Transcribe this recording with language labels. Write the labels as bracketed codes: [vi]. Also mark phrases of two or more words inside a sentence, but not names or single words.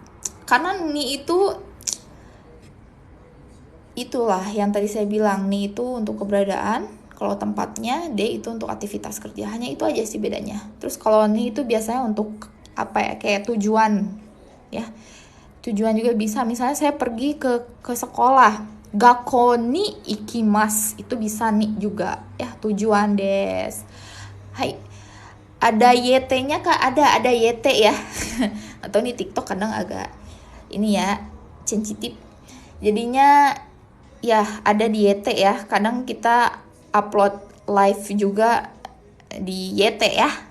[id] Karena ni itu itulah yang tadi saya bilang, ni itu untuk keberadaan, kalau tempatnya D itu untuk aktivitas kerja. Hanya itu aja sih bedanya. Terus kalau ni itu biasanya untuk apa ya, kayak tujuan ya. Tujuan juga bisa, misalnya saya pergi ke sekolah. [ja] 学校に行きます, [id] itu bisa nih juga ya, tujuan des. Hai, ada YT-nya Kak? Ada YT ya. Atau nih TikTok kadang agak ini ya, sensitif. Jadinya ya ada di YT ya. Kadang kita upload live juga di YT ya.